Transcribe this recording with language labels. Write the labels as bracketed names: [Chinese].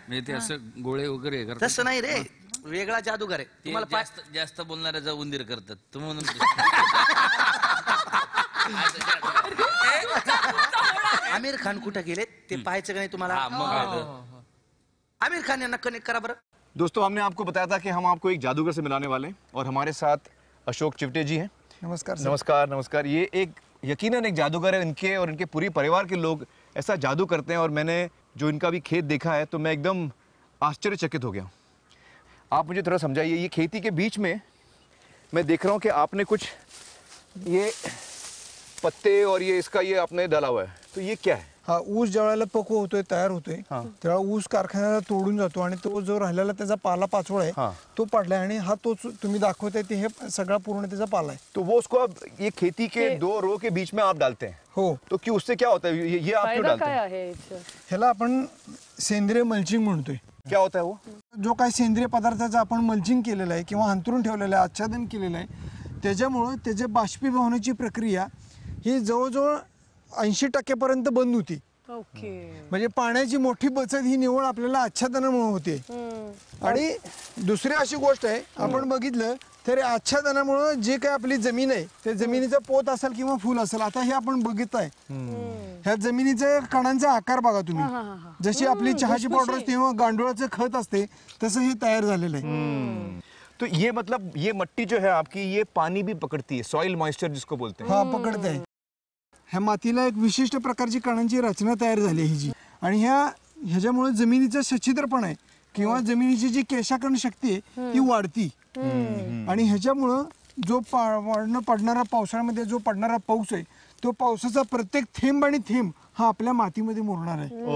[Marathi] म्हणजे ते असं गोळे वगैरे करतात. तसं नाही रे, वेगळा जादूगार आहे. ते जास्त बोलणाऱ्याचा उंदीर करतात तर म्हणून आमिर खान कुठे गेले ते पाहायचं का नाही तुम्हाला? आमिर खान यांना कनेक्ट करा बरं. [Hindi] दोस्तों, हमने आपको बताया था कि हम आपको एक जादूगर से मिलाने वाले हैं और हमारे साथ अशोक चिवटे जी हैं. नमस्कार. नमस्कार. नमस्कार. ये एक यकीनन एक जादूगर है. इनके और इनके पूरी परिवार के लोग ऐसा जादू करते हैं और मैंने जो इनका भी खेत देखा है तो मैं एकदम आश्चर्यचकित हो गया. आप मुझे थोड़ा समझाइए, ये खेती के बीच में मैं देख रहा हूँ कि आपने कुछ ये पत्ते और ये इसका ये आपने डाला हुआ है, तो ये क्या है? [Marathi] हा ऊस ज्या वेळेला पक्व होतोय, तयार होतोय, तेव्हा ऊस कारखान्याला तोडून जातो आणि तो जो राहिलेला त्याचा पाला पाचोळा आहे तो पडलाय आणि हा तोच तुम्ही दाखवताय ते हे सगळा पूर्ण त्याचा पाला आहे. [Hindi] तो वो उसको अब ये खेती के 2 रो के बीच में आप डालते हैं. [Marathi] हो. [Hindi] तो क्यों, उससे क्या होता है? ये आप क्यों डालते हैं? [Marathi] ह्याला आपण सेंद्रिय मल्चिंग म्हणतोय. [Hindi] क्या होता है वो? जो [Marathi] काही सेंद्रिय पदार्थाचं आपण मल्चिंग केलेलं आहे किंवा अंतरून ठेवलेलं आहे, आच्छादन केलेलं आहे, त्याच्यामुळं त्याचे बाष्पीभवनाची प्रक्रिया ही जवळजवळ 80% पर्यंत बंद होती. म्हणजे पाण्याची मोठी बचत ही निवड आपल्याला आच्छादनामुळे होते. आणि दुसरी अशी गोष्ट आहे, आपण बघितलं तर आच्छादनामुळे जे काही आपली जमीन आहे ते जमिनीचा पोत असेल किंवा फुल असेल, आता हे आपण बघित आहे ह्या जमिनीचा कणांचा आकार बघा तुम्ही. जशी आपली चहाची पावडर असते किंवा गांडुळाचं खत असते तसं हे तयार झालेलं आहे. [Hindi] तो ये मतलब ये मिट्टी जो है आपकी ये पानी भी पकड़ती है, सॉइल मॉइस्चर जिसको बोलते हैं. [Marathi] हा पकडते आहे. ह्या मातीला एक विशिष्ट प्रकारची कणांची रचना तयार झाली आहे हिची. आणि ह्याच्यामुळे जमिनीचा सच्छिद्रपणा आहे किंवा जमिनीची जी केशाकरण शक्ती आहे ती वाढती. आणि ह्याच्यामुळं जो पडणारा पावसाळ्यामध्ये जो पडणारा पाऊस आहे तो पावसाचा प्रत्येक थेंब आणि थेंब हा आपल्या मातीमध्ये मुरणार आहे.